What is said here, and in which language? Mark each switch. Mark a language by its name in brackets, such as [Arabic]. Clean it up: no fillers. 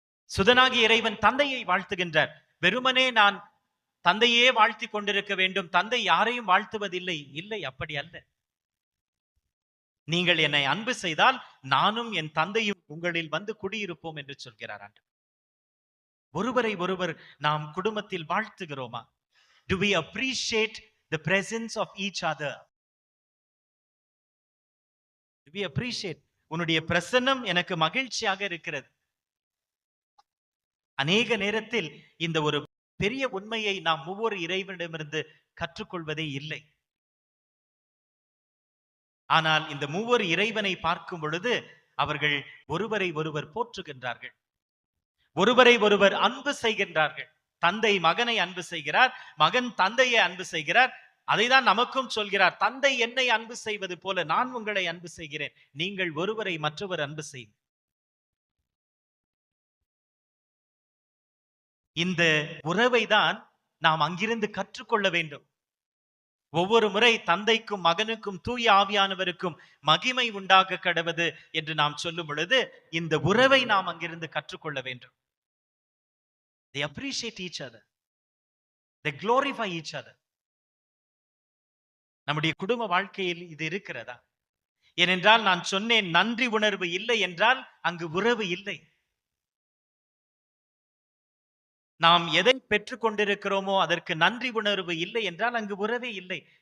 [Tamil] சுதனாகிய இறைவன் தந்தையை வாழ்த்துகின்றார். வெறுமனே நான் தந்தையே வாழ்த்தி கொண்டிருக்க வேண்டும், தந்தை யாரையும் வாழ்த்துவதில்லை. இல்லை, அப்படி அல்ல. நீங்கள் என்னை அன்பு செய்தால் நானும் என் தந்தையும் உங்களில் வந்து குடியிருப்போம் என்று சொல்கிறார் ஆண்டவர். ஒருவரை ஒருவர் நாம் குடும்பத்தில் வாழ்த்துகிறோமா? [English] Do we appreciate the presence of each other? Do we appreciate? [Tamil] உன்னுடைய பிரசன்னம் எனக்கு மகிழ்ச்சியாக இருக்கிறது. அநேக நேரத்தில் இந்த ஒரு பெரிய உண்மையை நாம் ஒவ்வொரு இறைவனிடமிருந்து கற்றுக்கொள்வதே இல்லை. ஆனால் இந்த மூவர் இறைவனை பார்க்கும் பொழுது அவர்கள் ஒருவரை ஒருவர் போற்றுகின்றார்கள், ஒருவரை ஒருவர் அன்பு செய்கின்றார்கள். தந்தை மகனை அன்பு செய்கிறார், மகன் தந்தையை அன்பு செய்கிறார். அதைதான் நமக்கும் சொல்கிறார், தந்தை என்னை அன்பு செய்வது போல நான் உங்களை அன்பு செய்கிறேன், நீங்கள் ஒருவரை மற்றவர் அன்பு செய்யும். இந்த உறவை தான் நாம் அங்கிருந்து கற்றுக்கொள்ள வேண்டும். ஒவ்வொரு முறை தந்தைக்கும் மகனுக்கும் தூய ஆவியானவருக்கும் மகிமை உண்டாக கடவது என்று நாம் சொல்லும் பொழுது இந்த உறவை நாம் அங்கிருந்து கற்றுக்கொள்ள வேண்டும். [English] They appreciate each other. They glorify each other. [Tamil] நம்முடைய குடும்ப வாழ்க்கையில் இது இருக்கிறதா? ஏனென்றால் நான் சொன்னேன், நன்றி உணர்வு இல்லை என்றால் அங்கு உறவு இல்லை. நாம் எதை பெற்றுக் கொண்டிருக்கிறோமோ அதற்கு நன்றி உணர்வு இல்லை என்றால் அங்கு உறவே இல்லை.